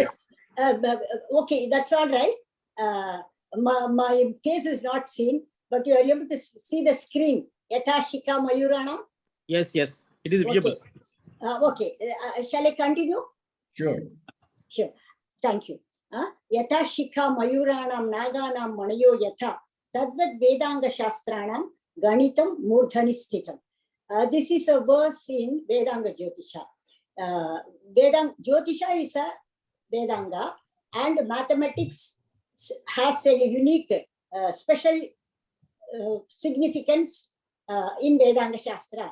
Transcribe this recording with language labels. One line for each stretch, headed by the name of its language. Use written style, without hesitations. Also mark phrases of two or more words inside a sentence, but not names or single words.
English: Okay, that's all right. My face is not seen, but you are able to see the screen.
Sanskrit: Yathashika Mayurana.
English: Yes, it is visible. Okay. Shall I continue? Sure. Thank you.
Sanskrit: Yatha Shikha Mayuranam Naganam Manayo Yatha Tadvad Vedanga Shastranam Ganitam Murdhani Sthitam.
English: This is a verse in Vedanga Jyotisha. Jyotisha is a Vedanga, and mathematics has a unique special significance in Vedanga Shastra.